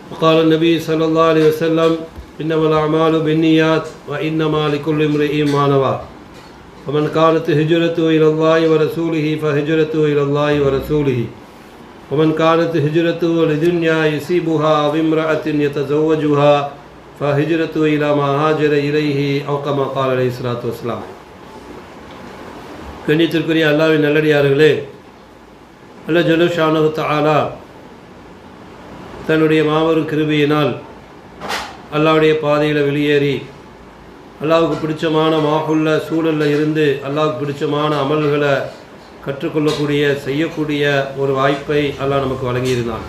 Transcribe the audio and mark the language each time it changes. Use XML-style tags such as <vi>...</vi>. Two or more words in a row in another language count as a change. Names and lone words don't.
<ar>قال النبي صلى الله عليه وسلم إنما الأعمال بالنيات وإنما لكل امرئ ما نوى ومن كانت هجرته إلى الله ورسوله فهجرته إلى الله ورسوله ومن كانت هجرته لدنيا يصيبها أو امرأة يتزوجها فهجرته إلى ما هاجر إليه أو كما قال عليه الصلاة والسلام.</ar> <ta>கண்ணியத்திற்குரிய அல்லாஹ்வின் நல்லடியார்களே,</ta> <ar>الله جل شأنه تعالى</ar> <ta>தன்னுடைய மாபெரும் கிருபையினால் அல்லாஹ்வுடைய பாதையில் வெளியேறி அல்லாஹ்வுக்கு பிடிச்சமான மாஹுல்ல சூழலில் இருந்து அல்லாஹ்வுக்கு பிடிச்சமான அமல்களை கற்றுக்கொள்ளக்கூடிய செய்யக்கூடிய ஒரு வாய்ப்பை அல்லாஹ் நமக்கு வழங்கியிருந்தான்.</ta>